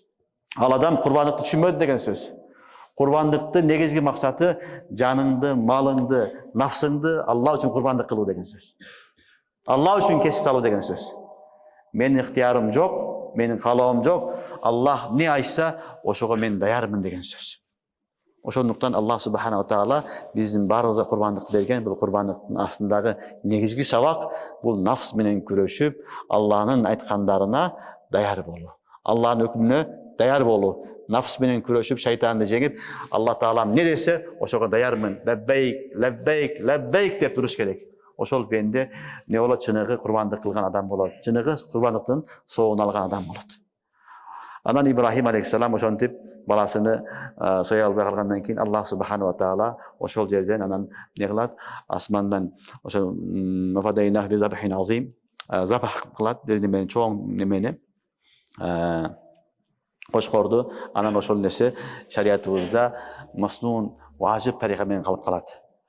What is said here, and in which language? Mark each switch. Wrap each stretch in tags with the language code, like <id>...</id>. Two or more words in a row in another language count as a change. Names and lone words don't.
<ky>Ал адам курбандыкты түшүнбөдү деген сөз. Курбандыктын негизги максаты жаныңды, малыңды, нафсыңды Алла үчүн курбандык кылуу деген сөз. Алла үчүн кесип алуу деген сөз. Менин ыктыярым жок, менин каалоом жок. Аллах эмне айтса, ошого мен даярмын деген сөз. Ошондуктан Аллах</ky> <ar>سبحانه وتعالى</ar> <ky>биздин баарыбызга курбандык берген. Бул курбандыктын астындагы негизги сабак бул нафс менен күрөшүп, Алланын айткандарына даяр болуу. Алланын өкүмүнө даяр болуу. Нафс менен күрөшүп, шайтанды жеңип, Алла таала эмне десе, ошого даярмын.</ky> <ar>لبيك لبيك لبيك</ar> <ky>деп туруш керек. Ошол пенде эмне болот? Чыныгы курбандык кылган адам болот. Чыныгы курбандыктын соогун алган адам болот. Анан Ибрахим алейхиссалам ошентип баласыны соя албай калгандан кийин Аллах</ky> <ar>سبحانه وتعالى</ar> <ky>ошол жерден анан эмне кылат? Асмандан ошол</ky> <ar>وفديناه بذبح عظيم</ar> <ky>запах кылат, менен чоң немени кочкорду. Анан ошол нерсе шариятыбызда маснун, важип тарика менен калып калат.</ky>